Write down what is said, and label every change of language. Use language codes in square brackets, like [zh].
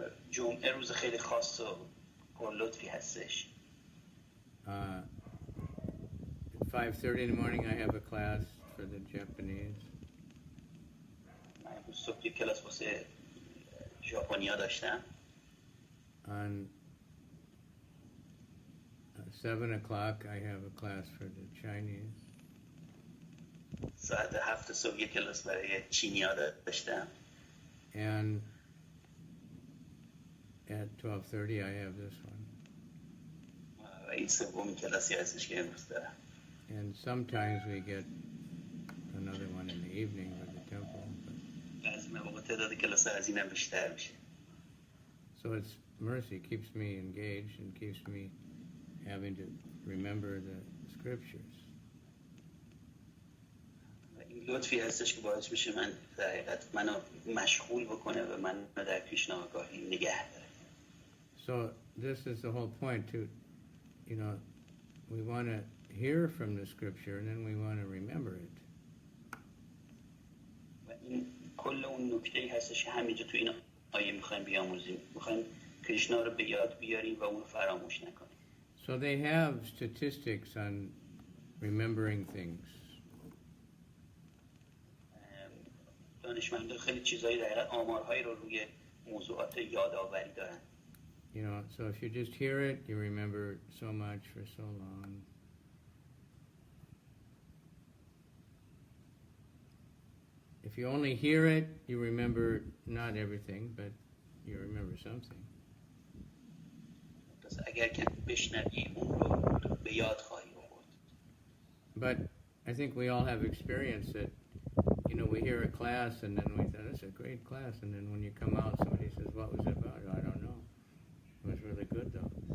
[fa] جمعه روز خیلی خاص و لطفی هستش. [en] At 5:30 in the morning, I have a class for the Japanese. [fa] من امروز صبح یک کلاس واسه ژاپنیا داشتم. [en] On 7 o'clock, I have a class for the Chinese. [fa] ساعت 7 صبح یک کلاس برای چینیا داشتم. [en] And at 12:30, I have this one. [fa] و این سومین کلاسی هستش که امروز دارم. [en] And sometimes we get another one in the evening with the temple. [fa] بعضی مواقع تعداد کلاس از اینم بیشتر میشه. [en] So it's mercy, keeps me engaged and keeps me having to remember the scriptures. [fa] این لطفی هستش که باعث میشه من در حقیقت منو مشغول بکنه و من در کریشنا آگاهی نگه داره. [en] So this is the whole point to, we want to hear from the scripture and then we want to remember it. [fa] و این کل اون نکته‌ای هستش که همینجا تو این آیه میخوایم بیاموزیم، میخوایم کریشنا رو به یاد بیاریم و اون رو فراموش نکنیم. [en] So they have statistics on remembering things. [fa] دانشمندان خیلی چیزایی در حقیقت آمارهایی رو روی موضوعات یادآوری دارن. [en] So if you just hear it, you remember so much for so long. If you only hear it, you remember not everything, but you remember something. [fa] پس اگر که بشنوی اون رو به یاد خواهی آورد. [en] But I think we all have experience that, we hear a class and then we thought, it's a great class, and then when you come out, somebody says, what was it about? I don't know. It was really good though.